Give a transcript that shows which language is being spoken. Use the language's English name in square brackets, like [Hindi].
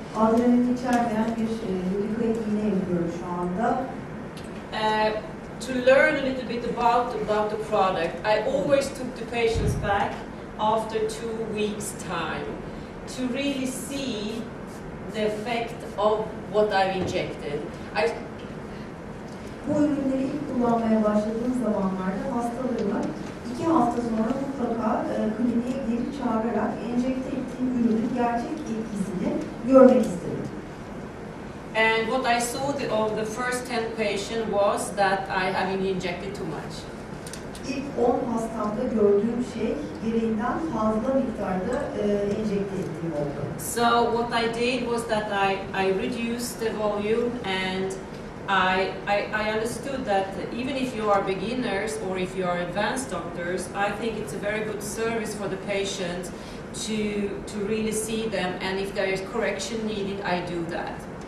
[Turkish] Adrenalin içermeyen bir lidocaine iğne yapıyorum şu anda. [English] To learn a little bit about the product, I always took the patients back after 2 weeks' time to really see the effect of what I've injected. [Turkish] Bu ürünleri ilk kullanmaya başladığım zamanlarda hastalarıma 2 hafta sonra mutlaka kliniğe geri çağırarak enjekte ettiğim ürünün gerçek etkisini görmek istedim. [English] And what I saw of the first 10 patients was that I having injected too much. [Turkish] İlk 10 hastamda gördüğüm şey gereğinden fazla miktarda enjekte ettiğim oldu. [English] So what I did was that I reduced the volume, and I understood that even if you are beginners or if you are advanced doctors, I think it's a very good service for the patient to really see them, and if there is correction needed, I do that.